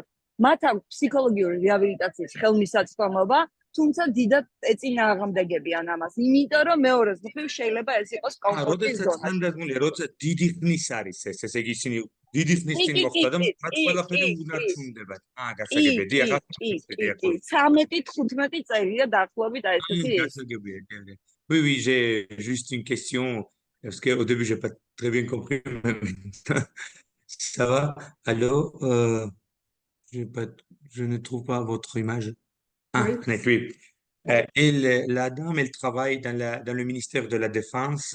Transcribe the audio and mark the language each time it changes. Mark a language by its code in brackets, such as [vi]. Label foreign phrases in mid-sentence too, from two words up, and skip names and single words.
[ka] მათ აქვს ფსიქოლოგიური რეაბილიტაციის ხელმისაწვდომობა, თუმცა დიდად ეწინააღმდეგებიან ამას, იმიტომ რომ მეორეს მხრივ შეიძლება ეს იყოს კომფორტის ზონა. როდესაც ხანდაზმულია, როცა დიდი ხნის არის ეს, ესე იგი ისინი დიდი ხნის წინ მოხდა და მათ ყველაფერი უნარჩუნდებათ. გასაგებია, ახლა კი, 13-15 წელია დაახლოებით ესეთი. გასაგებია, კი. [fr] Oui, j'ai juste une question parce qu'au début j'ai pas très bien compris. Ça va? Allô? Je ne trouve pas votre image. Oui. La dame, elle travaille dans le ministère de la Défense.